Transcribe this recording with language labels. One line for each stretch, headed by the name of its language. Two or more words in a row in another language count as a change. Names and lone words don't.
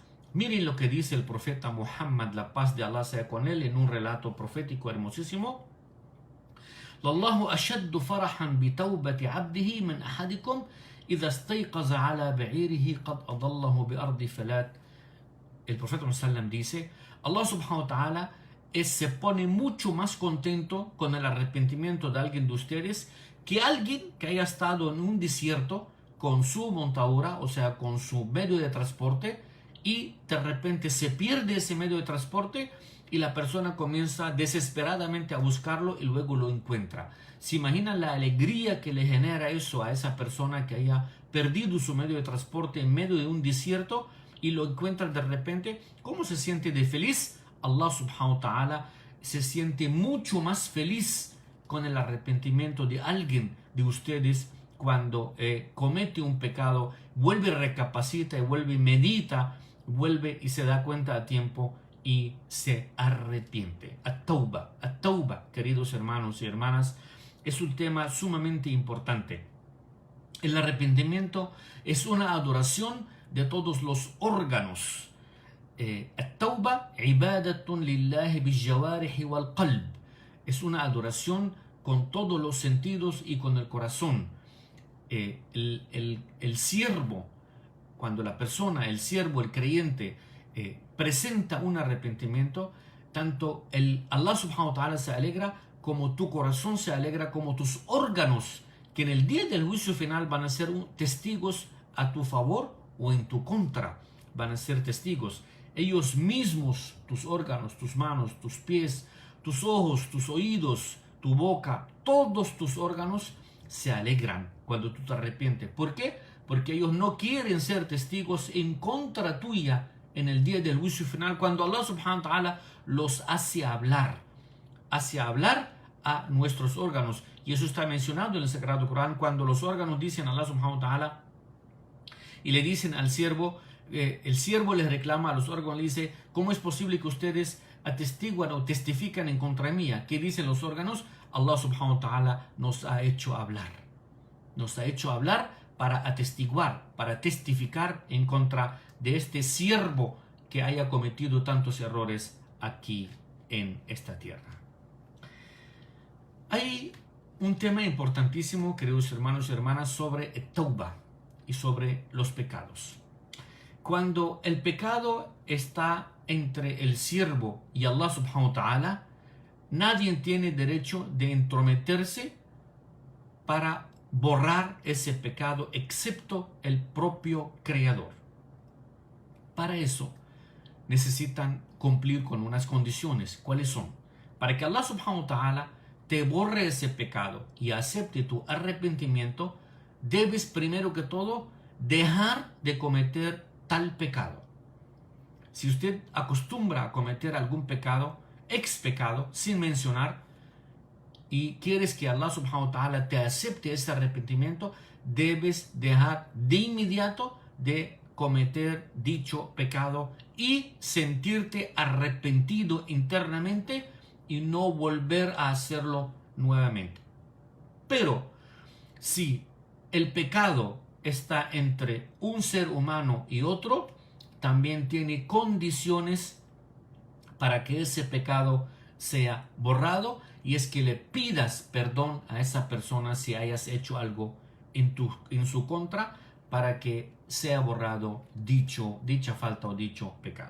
Spanish: Miren lo que dice el profeta Muhammad, la paz de Allah sea con él, en un relato profético hermosísimo:
Arabic: لَاللَّهُ أَشَدُّ فَرَحًا بِتَوْبَةِ عَبْدِهِ مِنْ أَحَدِكُمْ إِذَا اسْتَيْقَظَ عَلَى بَعِيرِهِ قَدْ أَضَلَّهُ بِأَرْضِ فَلَاتٍ.
Spanish: El profeta Muhammad dice: Allah
Arabic: سبحانه وتعالى
Spanish: se pone mucho más contento con el arrepentimiento de alguien de ustedes que alguien que haya estado en un desierto con su montadura, o sea, con su medio de transporte, y de repente se pierde ese medio de transporte y la persona comienza desesperadamente a buscarlo y luego lo encuentra. ¿Se imaginan la alegría que le genera eso a esa persona que haya perdido su medio de transporte en medio de un desierto y lo encuentra de repente? ¿Cómo se siente de feliz? Allah
Arabic: سبحانه وتعالى
Spanish: se siente mucho más feliz con el arrepentimiento de alguien de ustedes cuando comete un pecado, vuelve, recapacita y vuelve, medita, vuelve y se da cuenta a tiempo y se arrepiente. At-tauba, queridos hermanos y hermanas, es un tema sumamente importante. El arrepentimiento es una adoración de todos los órganos.
Arabic: التوبة عبادة لله بالجوارح والقلب.
Spanish: Es una adoración con todos los sentidos y con el corazón. El siervo, cuando la persona, el siervo, el creyente, presenta un arrepentimiento, tanto Allah
Arabic: سبحانه وتعالى
Spanish: se alegra, como tu corazón se alegra, como tus órganos, que en el día del juicio final van a ser testigos a tu favor o en tu contra, van a ser testigos. Ellos mismos, tus órganos, tus manos, tus pies, tus ojos, tus oídos, tu boca, todos tus órganos se alegran cuando tú te arrepientes. ¿Por qué? Porque ellos no quieren ser testigos en contra tuya en el día del juicio final, cuando Allah
Arabic: سبحانه وتعالى
Spanish: los hace hablar a nuestros órganos. Y eso está mencionado en el Sagrado Corán, cuando los órganos dicen a Allah
Arabic: سبحانه وتعالى
Spanish: y le dicen al siervo, el siervo les reclama a los órganos, le dice: ¿cómo es posible que ustedes atestiguan o testifican en contra mía? ¿Qué dicen los órganos? Allah
Arabic: سبحانه وتعالى
Spanish: nos ha hecho hablar. Nos ha hecho hablar para atestiguar, para testificar en contra de este siervo que haya cometido tantos errores aquí en esta tierra. Hay un tema importantísimo, queridos hermanos y hermanas, sobre el tauba y sobre los pecados. Cuando el pecado está entre el siervo y Allah
Arabic: سبحانه وتعالى,
Spanish: nadie tiene derecho de entrometerse para borrar ese pecado excepto el propio Creador. Para eso necesitan cumplir con unas condiciones. ¿Cuáles son? Para que Allah
Arabic: سبحانه وتعالى
Spanish: te borre ese pecado y acepte tu arrepentimiento, debes primero que todo dejar de cometer tal pecado. Si usted acostumbra a cometer algún pecado, ex pecado, sin mencionar, y quieres que Allah
Arabic: سبحانه وتعالى
Spanish: te acepte ese arrepentimiento, debes dejar de inmediato de cometer dicho pecado y sentirte arrepentido internamente y no volver a hacerlo nuevamente. Pero si el pecado está entre un ser humano y otro, también tiene condiciones para que ese pecado sea borrado, y es que le pidas perdón a esa persona si hayas hecho algo en su contra, para que sea borrado dicha falta o dicho pecado.